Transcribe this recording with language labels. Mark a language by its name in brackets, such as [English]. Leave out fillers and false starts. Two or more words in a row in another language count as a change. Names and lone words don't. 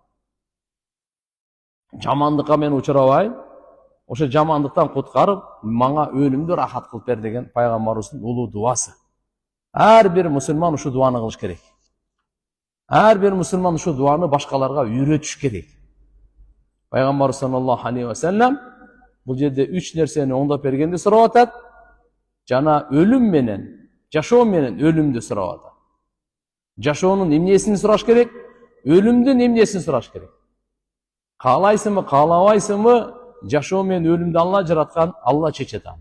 [Kyrgyz] Жамандыкка мен учурабайм. Ошо жамандыктан куткарып, мага өлүмдү рахат кылып бер деген пайгамбарыбыздын улуу дуасы. Ар бир мусулман ушу дуаны кылыш керек. Ар бир мусулман ушу дуаны башкаларга үйрөтүш керек. Пайгамбар [Arabic] صلى الله عليه وسلم [Kyrgyz] бул жерде 3 нерсени оңдоп бергенди сурап атат. Жана өлүм менен, жашоо менен өлүмдү сурап атат. Жашоонун эмнесин сураш керек? Өлүмдүн эмнесин сураш керек? Каалайсыңбы, каалабайсыңбы? Жашоо менен өлүмдү Алла жараткан, Алла чечет аны.